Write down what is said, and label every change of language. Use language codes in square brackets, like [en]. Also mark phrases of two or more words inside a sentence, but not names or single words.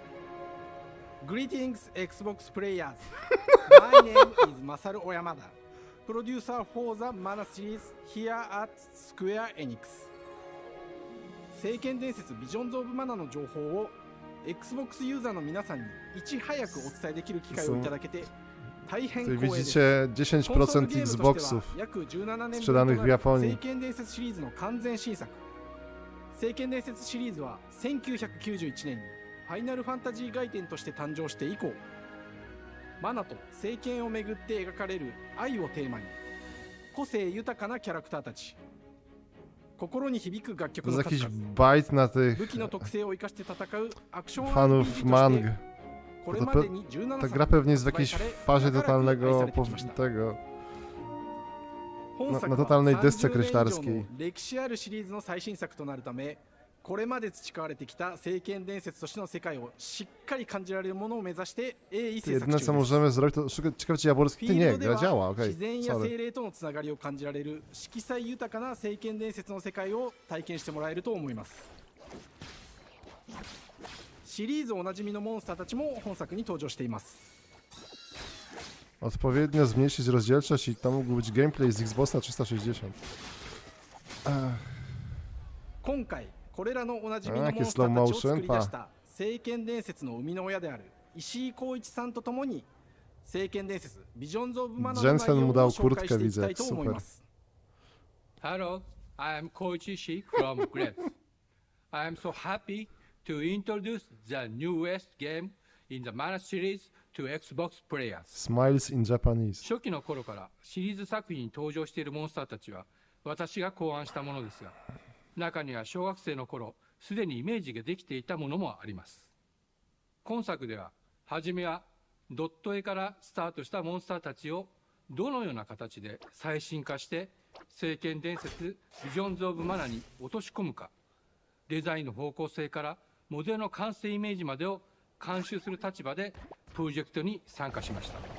[en] Greetings, Xbox players. My name is Masaru Oyamada. producer for the Mana series here at Square Enix。 [ja] 聖剣伝説ビジョンズ・オブ・マナの情報を Xbox ユーザーの皆さんにいち早くお伝えできる機会をいただけて大変光栄です。 [pl] Widzicie 10% Xboxów sprzedanych w Japonii. [ja] 聖剣伝説シリーズの完全新作。聖剣伝説シリーズは1991年にファイナルファンタジー外伝として誕生して以降、マナと聖剣をめぐって描かれる愛をテーマに個性豊かなキャラクターたち、心に響く楽曲の数々、武器の特性を生かして戦うアクション [pl] fanów mang. [ja] これまでに17 [pl] Ta gra pewnie jest w jakiejś fazie totalnego tego na totalnej desce kreślarskiej. [ja] 歴史あるシリーズの最新作となるため、これまで培われてきた聖剣伝説としての世界をしっかり感じられるものを目指して鋭意制作中 [pl] Jedyne [ja] です。 [pl] co możemy zrobić to szukać ciekawości jaworskiej. Ty nie, gra działa, okej. [ja] 自然や精霊とのつながりを感じられる色彩豊かな聖剣伝説の世界を体験してもらえると思います。シリーズおなじみのモンスターたちも本作に登場しています。 [pl] Odpowiednio zmniejszyć rozdzielczość i to mógł być gameplay z Xboxa 360. [ja] 今回これらのおなじみのモンスターたちを作り出した聖剣伝説の生みの親である石井浩一さんとともに聖剣伝説ビジョンズ・オブ・マナの内容を紹介していきたいと思います。 [en] Hello, I am Koichi Ishii from Grep. I am so happy to introduce the newest game in the Mana series to Xbox players. Smiles in Japanese. [ja] 初期の頃からシリーズ作品に登場しているモンスターたちは私が考案したものですが、中には小学生の頃すでにイメージができていたものもあります。今作では初めはドット絵からスタートしたモンスターたちをどのような形で最新化して聖剣伝説ビジョンズ・オブ・マナに落とし込むか、デザインの方向性からモデルの完成イメージまでを監修する立場でプロジェクトに参加しました。